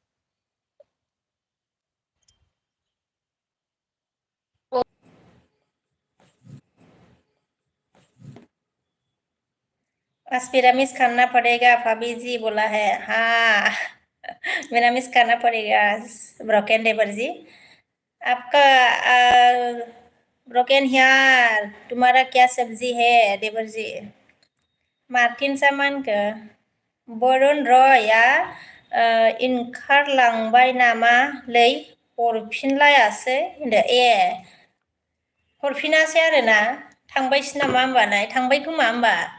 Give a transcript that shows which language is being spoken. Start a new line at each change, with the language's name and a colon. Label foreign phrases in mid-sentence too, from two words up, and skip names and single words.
Hindi: आज पिरामिस खाना पड़ेगा भाभी जी बोला है हाँ पिरामिस खाना पड़ेगा ब्रोकन देवर जी
Bodo: आपका ब्रोकन यार तुम्हारा क्या सब्जी है देवर जी मार्टिन सामानखो बरन र'या ओंखारलांबाय नामालै हरफिनलायासै होनदो हरफिनासै आरोना थांबायसो नामा होमबानाय थांबाय खोमा होमबा